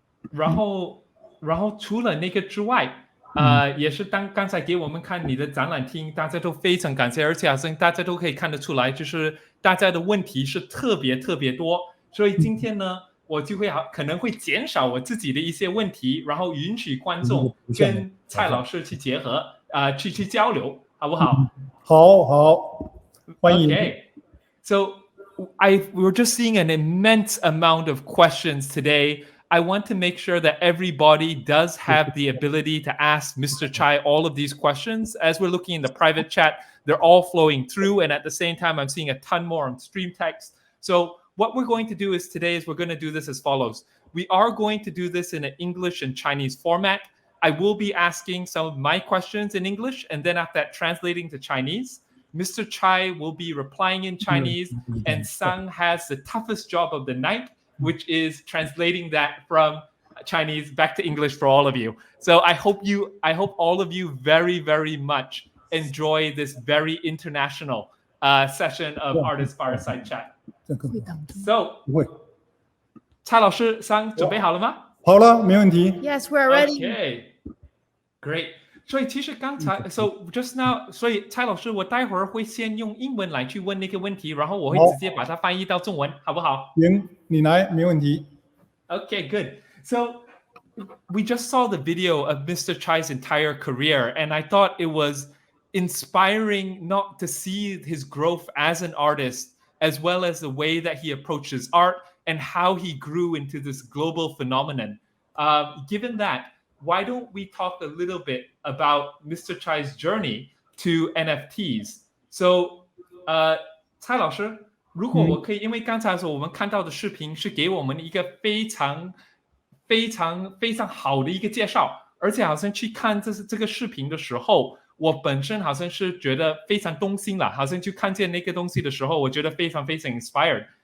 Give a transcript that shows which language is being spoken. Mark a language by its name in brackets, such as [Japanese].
[Chinese] 然后除了那个之外，也是刚才给我们看你的展览厅，大家都非常感谢，而且好像大家都可以看得出来，就是大家的问题是特别多，所以今天呢，我就会可能会减少我自己的一些问题，然后允许观众跟蔡老师去结合，去交流，好不好？好，欢迎。 [English] Okay, so we're just seeing an immense amount of questions today. I want to make sure that everybody does have the ability to ask Mr. Chai all of these questions. As we're looking in the private chat, they're all flowing through, and at the same time, I'm seeing a ton more on stream text. So what we're going to do is we're going to do this as follows. We are going to do this in an English and Chinese format. I will be asking some of my questions in English, and then after that, translating to Chinese. Mr. Chai will be replying in Chinese, and Sang has the toughest job of the night, which is translating that from Chinese back to English for all of you. So I hope all of you very, very much enjoy this very international session of Artist Fireside Chat. [Chinese] So, 蔡老师，桑准备好了吗？好了，没问题。 [English] Yes, we're ready. Okay, great. [Chinese] 所以其实刚才 [English] so just now， [Chinese] 所以蔡老师，我待会儿会先用英文来去问那个问题，然后我会直接把它翻译到中文，好不好？行，你来，没问题。 [English] Okay, good. So we just saw the video of Mr. Chai's entire career, and I thought it was inspiring not to see his growth as an artist, as well as the way that he approaches art and how he grew into this global phenomenon. Given that, why don't we talk a little bit about Mr. Chai's journey to NFTs? [Chinese] So, 蔡老师，如果我可以，因为刚才我们看到的视频是给我们一个非常好的一个介绍，而且好像去看这个视频的时候，我本身好像是觉得非常动心了，好像去看见那个东西的时候，我觉得非常 inspired。